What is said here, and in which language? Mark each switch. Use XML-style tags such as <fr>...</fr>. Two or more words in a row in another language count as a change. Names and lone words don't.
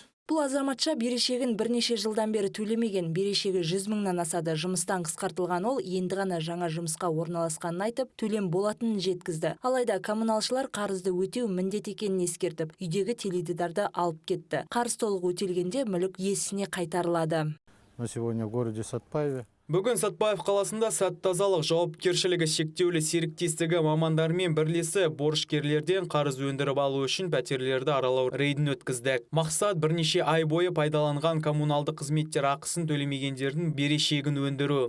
<kk>Бұл азаматша берешегін бірнеше жылдан бері төлемеген, берешегі 100 мыңнан асады. Жұмыстан қысқартылған ол енді ғана жаңа жұмысқа орналасқанын айтып, төлем болатынын жеткізді. Алайда коммуналшылар қарызды өтеу міндет екенін ескертіп, үйдегі теледидарды алып кетті. Қарыз толық өтелгенде мүлік иесіне қайтарылады.</kk> <ru>На сегодня в городе Сатпаеве.</ru> <kk>Бүгін Сатпаев қаласында сәт тазалық жауапкершілігі шектеулі серіктестігі мамандармен бірлесі борышкерлерден қарыз өндіріп алу үшін пәтерлерді аралау рейдін өткізді. Мақсат бірнеше ай бойы пайдаланған коммуналдық қызметтер ақысын төлемегендердің берешегін өндіру.</kk>